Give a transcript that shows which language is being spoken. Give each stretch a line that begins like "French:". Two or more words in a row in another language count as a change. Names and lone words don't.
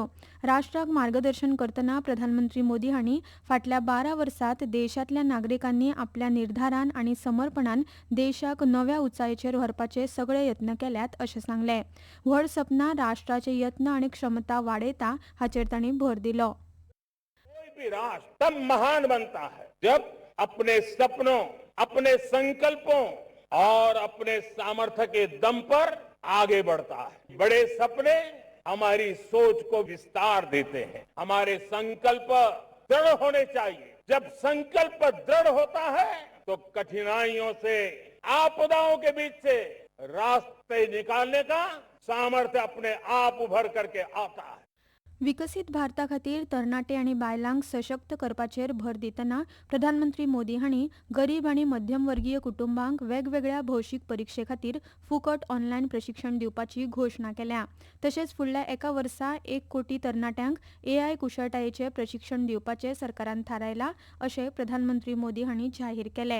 Konkani: राष्ट्राक मार्गदर्शन करतना प्रधानमंत्री मोदी हांणी फाटल्या 12 वर्सांत देशांतल्या नागरिकांनी आपल्या निर्धारान आनी समर्पणान देशाक नव्या उंचायेचेर व्हरपाचे सगळे यत्न केल्यात अशें सांगलें. व्हड सपनां राष्ट्राचे यत्न आनी क्षमता वाडयता हाचेर तांणी भर दिलो.
Hindi: कोई भी राष्ट्र तब महान बनता है जब अपने सपनों, अपने संकल्पों और अपने सामर्थ्य के दम पर आगे बढ़ता है. बड़े सपने हमारी सोच को विस्तार देते हैं. हमारे संकल्प दृढ़ होने चाहिए. जब संकल्प दृढ़ होता है तो कठिनाइयों से, आपदाओं के बीच से रास्ते निकालने का सामर्थ्य अपने आप उभर करके आता है.
Konkani: विकसीत भारता खातीर तरणाटे आनी बायलांक सशक्त करपाचेर भर दितना प्रधानमंत्री मोदी हांणी गरीब आनी मध्यमवर्गीय कुटुंबांक वेगवेगळ्या भौशीक परीक्षे खातीर फुकट ऑनलायन प्रशिक्षण दिवपाची घोशणा केल्या. तशेंच फुडल्या एका वर्सा 1 कोटी तरणाट्यांक AI कुशळटायेचें प्रशिक्षण दिवपाचें सरकारान थारायलां अशें प्रधानमंत्री मोदी हांणी जाहीर केलें.